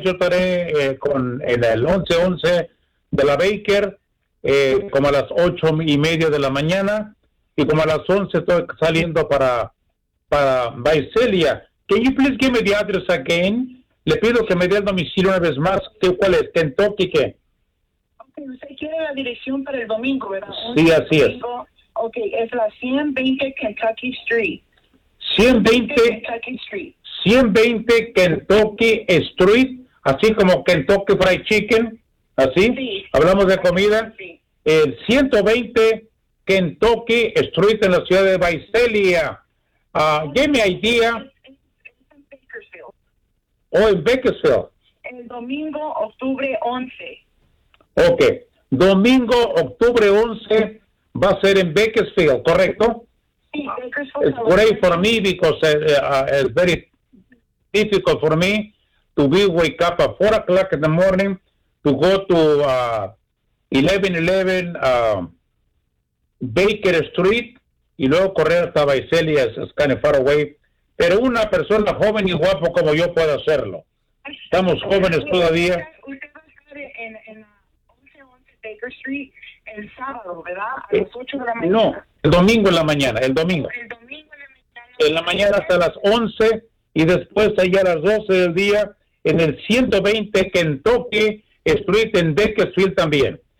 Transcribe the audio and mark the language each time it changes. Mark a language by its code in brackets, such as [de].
[es] Yo estaré en el 1111 de la Baker, como a las 8:30 de la mañana, y como a las 11 estoy saliendo para Vaiselia. [en] Can you please give me the address again? [es] Le pido que me dé el domicilio una vez más. ¿Cuál es? ¿Kentucky qué? Okay, usted quiere la dirección para el domingo, ¿verdad? Sí, así domingo. Es. Okay, es la 120 Kentucky Street. 120 Kentucky Street. 120 Kentucky Street, así como Kentucky Fried Chicken. ¿Así? Sí. ¿Hablamos de comida? Sí. El 120 Kentucky Street en la ciudad de Vaiselia. Dime idea. En Bakersfield. En Bakersfield. El domingo, octubre 11. Ok. Domingo, octubre 11, va a ser en Bakersfield, ¿correcto? Sí, Bakersfield. [en] It's great for me because it's very difficult for me to be wake up at 4 o'clock in the morning to go to 1111 Baker Street [es] y luego correr hasta Vaiselia, es [en] kind of far away. [es] Pero una persona joven y guapo como yo puede hacerlo. Estamos jóvenes todavía. Usted va a estar en 1111 Baker Street el sábado, ¿verdad? A las 8 de la mañana. No, el domingo en la mañana, el domingo. El domingo en la mañana. En la mañana hasta las 11 y después allá a las 12 del día en el 120 Kentucky Street en Bakersfield también.